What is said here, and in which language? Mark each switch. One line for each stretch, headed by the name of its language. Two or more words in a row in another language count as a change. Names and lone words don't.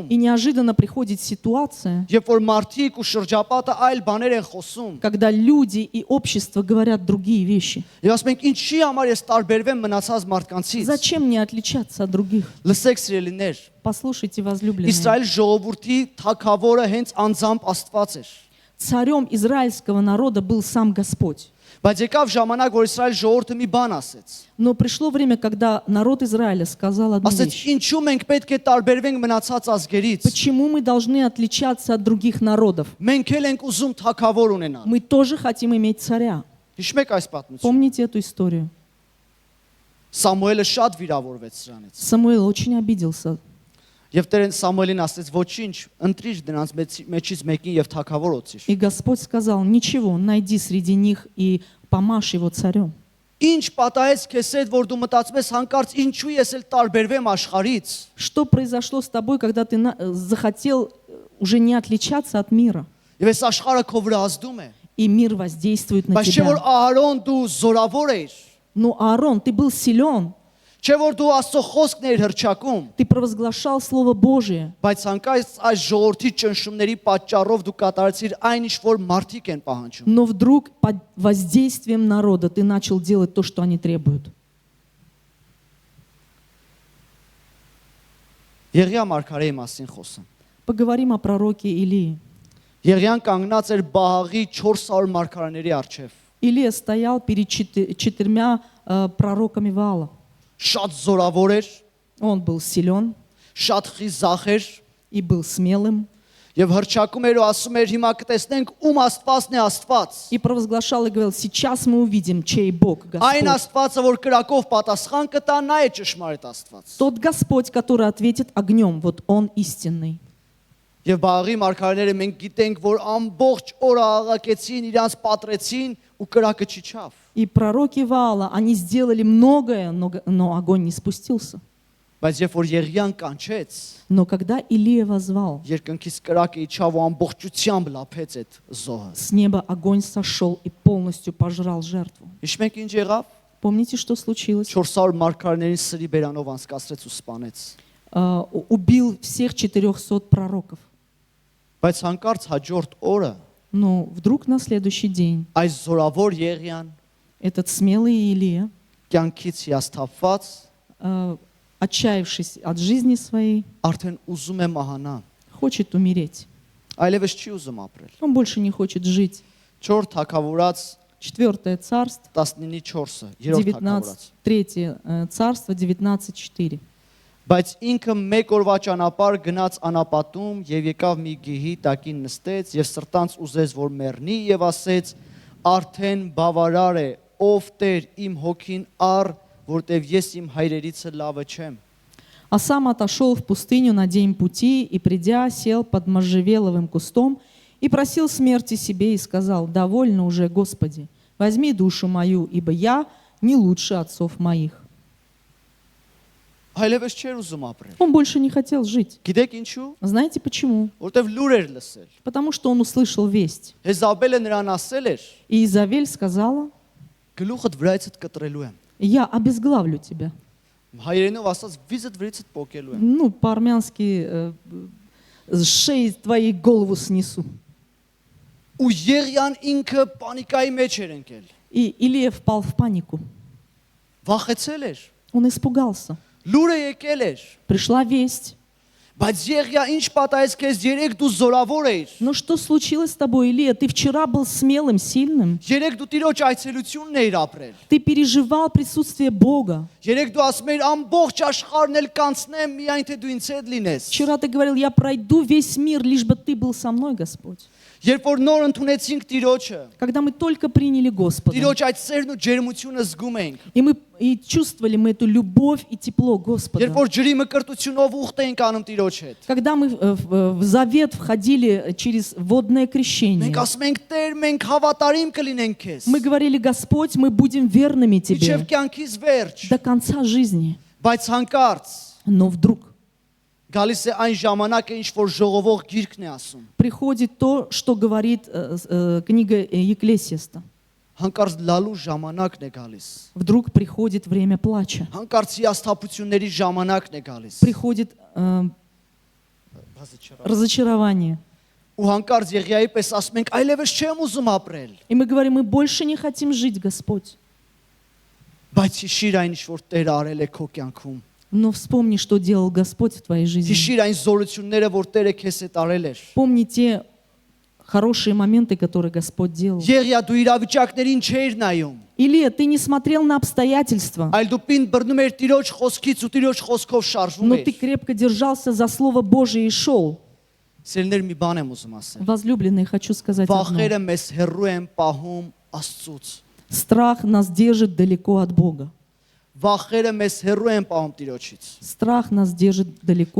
Russian: И неожиданно приходит ситуация,
Armenian: երբ որ մարդիկ ու շրջապատը այլ բաներ են խոսում,
Russian: когда люди и общество говорят другие вещи.
Armenian: եւ ասում ենք, ինչի համար ես տարբերվեմ մնացած մարդկանցից։
Russian: Зачем мне отличаться от других?
Armenian: Լսեք սիրելիներ,
Russian: Послушайте, возлюбленные.
Armenian: Իսրայել ժողովրդի թագավորը հենց անձամբ Աստված էր։
Russian: Царем израильского народа был сам Господь.
Armenian: Բայց եկավ ժամանակ, որ Իսրայել ժողովուրդը մի բան ասեց։
Russian: Но пришло время, когда народ Израиля сказал одну
Armenian: Ասեց,
Russian: вещь.
Armenian: ինչու մենք պետք է տարբերվենք մնացած ազգերից։
Russian: Почему мы должны отличаться от других народов?
Armenian: Մենք էլ ենք ուզում թագավոր ունենալ։
Russian: Мы тоже хотим иметь царя.
Armenian: Հիշում եք այս պատմությունը։
Russian: Помните эту историю?
Armenian: Սամուելը շատ վիրավորվեց սրանից։
Russian: Самуил очень обиделся.
Armenian: Եվ Տերեն Սամուելին ասեց, ոչինչ, ընտրիր դրանց մեջից մեկին եւ թագավոր օծիր։
Russian: И Господь сказал, ничего, найди среди них и помажь его царем.
Armenian: Ինչ պատահեց քեզ հետ, որ դու մտածում ես հանկարծ ինչու ես էլ տարբերվեմ աշխարից։
Russian: Что произошло с тобой, когда ты захотел уже не отличаться от мира?
Armenian: Եվ այս աշխարհը քո վրա ազդում է։
Russian: И мир воздействует на
Armenian: Բայց չէ որ
Russian: тебя.
Armenian: Ահարոն դու զորավոր ես։
Russian: Ну, Аарон, ты был силен.
Armenian: Չէ որ դու Աստծո խոսքն ես հրճակում,
Russian: Ты провозглашал Слово Божие.
Armenian: բայց հանկարծ այս ժողովրդի ճնշումների պատճառով դու կատարեցիր այն ինչ որ մարդիկ են պահանջում։
Russian: Но вдруг под воздействием народа ты начал делать то, что они требуют.
Armenian: Եղիա մարգարեի մասին խոսեմ։
Russian: Поговорим о пророке Илии.
Armenian: Եղիան կանգնած էր Բահաղի 400 մարգարեների առջև։
Russian: Илия стоял перед четырьмя пророками Ваала.
Armenian: Շատ զորավոր էր,
Russian: Он был силен
Armenian: շատ խիզախ էր
Russian: и был смелым.
Armenian: եւ հրճակում էր ու ասում էր հիմա կտեսնենք ում Աստվածն է Աստված։
Russian: И провозглашал и говорил, сейчас мы увидим, чей Бог
Armenian: Այն
Russian: Господь.
Armenian: Աստվածը, որ կրակով պատասխան կտա, նա է ճշմարիտ Աստված։
Russian: Тот Господь, который ответит огнем, вот Он истинный.
Armenian: Եվ Բահաղի մարգարեները մենք գիտենք, որ ամբողջ օրը աղակեցին, իրանց պատրեցին ու կրակը չիջավ։
Russian: И пророки Ваала, они сделали многое, но огонь не спустился.
Armenian: Բայց երբ որ Եղիան կանչեց,
Russian: Но когда Илия возвал,
Armenian: երկնքից կրակը իջավ ու ամբողջությամբ լափեց այդ զոհը։
Russian: с неба огонь сошел и полностью пожрал жертву.
Armenian: Հիշում եք ինչ եղավ։
Russian: Помните, что случилось?
Armenian: 400 մարգարեներին սրի բերանով անցկացրեց ու սպանեց։
Russian: Убил всех 400 пророков.
Armenian: Բայց հանկարծ հաջորդ օրը
Russian: Но вдруг на следующий день
Armenian: այս զորավոր Եղիան
Russian: этот смелый Илия,
Armenian: կյանքից հիասթափված
Russian: отчаявшись от жизни своей,
Armenian: արդեն ուզում է մահանա։
Russian: хочет умереть.
Armenian: Այլևս չի ուզում ապրել։
Russian: Он больше не хочет жить.
Armenian: 4 թագավորած
Russian: 4 царство,
Armenian: 19:4-ը, երրորդ
Russian: 19,
Armenian: թագավորած։
Russian: 3 царство, 19.4.
Armenian: Բայց ինքը մեկ օրվա ճանապարհ գնաց անապատում եւ եկավ մի գեհի տակին նստեց եւ սրտանց ուզեց որ մեռնի եւ ասեց արդեն բավարար է ով Տեր իմ հոգին առ որտեվ ես իմ հայրերիցը լավը չեմ
Russian: А сам отошел в пустыню на день пути и, придя, сел под можжевеловым кустом и просил смерти себе и сказал: «Довольно уже, Господи, возьми душу мою, ибо я не лучше отцов моих».
Armenian: Այլևս չէր ուզում ապրել
Russian: Он больше не хотел жить.
Armenian: Գիտեք ինչու
Russian: Знаете почему?
Armenian: որտեվ լուր էր լսել
Russian: Потому что он услышал весть.
Armenian: Հեզաբելը նրան ասել էր
Russian: И Изавель сказала:
Armenian: գլուխդ վրայցդ кտրելու եմ
Russian: «Я обезглавлю тебя».
Armenian: հայերենով ասած վիզդ վրիցդ փոկելու եմ
Russian: Ну, по-армянски с шеи твоей голову снесу.
Armenian: ու Եղիան ինքը պանիկայի մեջ էր ընկել
Russian: И Илия впал в панику.
Armenian: վախեցել էր
Russian: Он испугался.
Armenian: լուրը եկել էր
Russian: Пришла весть.
Armenian: բայց Եղիա ինչ պատահեց քեզ երեք դու զորավոր էիր
Russian: Ну что случилось с тобой, Илия? Ты вчера был смелым, сильным.
Armenian: երեք դու տիրոջ այցելությունն էիր ապրել
Russian: Ты переживал присутствие Бога.
Armenian: երեք դու ասում էիր ամբողջ աշխարհն էլ կանցնեմ միայն թե դու ինձ հետ լինես
Russian: Вчера ты говорил: «Я пройду весь мир, лишь бы ты был со мной, Господь».
Armenian: երբ որ նոր ընդունեցինք տիրոջը
Russian: Когда мы только приняли Господа,
Armenian: տիրոջ այդ սերն ու ջերմությունը զգում ենք
Russian: и чувствовали мы эту любовь и тепло Господа.
Armenian: երբ որ ջրի մկրտությունով ուխտ ենք անում տիրոջ հետ
Russian: Когда мы в завет входили через водное крещение,
Armenian: մենք ասում ենք Տեր մենք հավատարիմ կլինենք քեզ
Russian: мы говорили: «Господь, мы будем верными
Armenian: իջև
Russian: Тебе
Armenian: կյանքից վերջ
Russian: до конца жизни».
Armenian: բայց հանկարծ
Russian: Но вдруг
Armenian: գալիս է այն ժամանակը ինչ որ ժողովող գիրքն է ասում
Russian: приходит то, что говорит книга Екклесиаста.
Armenian: հանկարծ լալու ժամանակն է գալիս
Russian: Вдруг приходит время плача.
Armenian: հանկարծ հիասթափությունների ժամանակն է գալիս
Russian: Приходит разочарование.
Armenian: ու հանկարծ Եղիայի պես ասում ենք այլևս չեմ ուզում ապրել
Russian: И мы говорим: «Мы больше не хотим жить, Господь».
Armenian: բայց հիշիր այն ինչ որ Տերը արել է քո կյանքում
Russian: Но вспомни, что делал Господь в твоей жизни.
Armenian: հիշիր այն զորությունները որ Տերը քեզ հետ արել էր
Russian: Помни те хорошие моменты, которые Господь делал.
Armenian: Եղիա դու իրավիճակներին չէիր նայում
Russian: Илия, ты не смотрел на обстоятельства,
Armenian: այլ դու պինդ բռնում էր տիրոջ խոսքից ու տիրոջ խոսքով շարժվում
Russian: но
Armenian: էր
Russian: ты крепко держался за Слово Божие и шел.
Armenian: Սերներ մի բան եմ ուզում ասել
Russian: Возлюбленные, хочу сказать одно.
Armenian: վախերը մեզ հեռու են պահում Աստծուց
Russian: Страх нас держит далеко от Бога.
Armenian: վախերը մեզ հեռու են պահում տիրոջից
Russian: Страх нас держит далеко